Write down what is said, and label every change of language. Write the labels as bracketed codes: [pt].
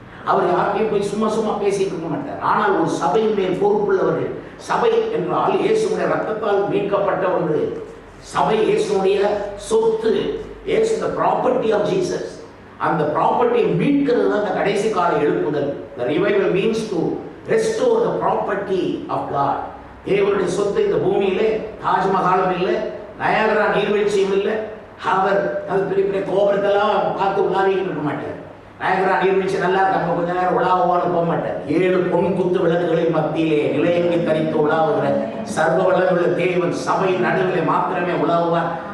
[ta] அவர் யார்கிட்டையும் போய் சும்மா பேசிட்டு இருக்க மாட்டார். ஆனால் ஒரு சபையின் மேல் பொறுப்புள்ளவர்கள், சபை என்றால் இயேசுடைய ரத்தத்தால் மீட்கப்பட்ட ஒன்று. சபை இயேசுடைய சொத்து, இயேசு [en] the property of Jesus. [ta] அந்த ப்ராப்பர்ட்டியை மீட்கிறது தான் அந்த கடைசி கால எழுப்புதல். [en] The revival means to restore the property of God. [ta] தேவனுடைய சொத்து இந்த பூமியிலே தாஜ்மஹாலும் இல்லை, நயாகரா நீர்வீழ்ச்சியும் இல்லை. அவர் அது பெரிய பெரிய கோபுரத்தெல்லாம் பார்த்து உலாவிக்கிட்டு இருக்க மாட்டார். நயாகரா நீர்வீழ்ச்சி நல்லா நம்ம கொஞ்ச நேரம் உலாவுவான்னு போக மாட்டார். 7 பொன் குத்து விளக்குகளின் மத்தியிலே நிலையங்கி தரித்து உலாவுகிற சர்வ வல்லமையுள்ள தேவன் சபையின் நடுவிலே மாத்திரமே உலாவுவார்.